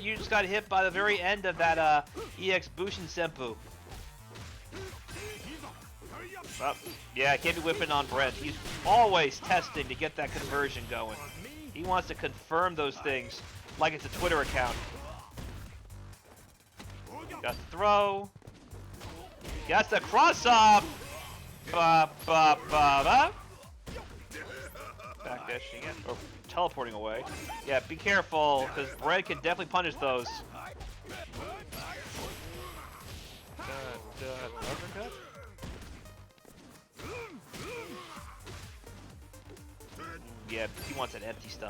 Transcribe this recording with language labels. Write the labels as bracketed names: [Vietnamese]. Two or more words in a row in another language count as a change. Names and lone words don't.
[English] You just got hit by the very end of that EX Bushin Senpu. Yeah, can't be whipping on Brent. He's always testing to get that conversion going. He wants to confirm those things like it's a Twitter account. Got the throw. Got the cross up. Ba ba ba ba. Backdashing it or teleporting away. Yeah, be careful because Brent can definitely punish those. Uppercut. Yeah, he wants that empty stuff.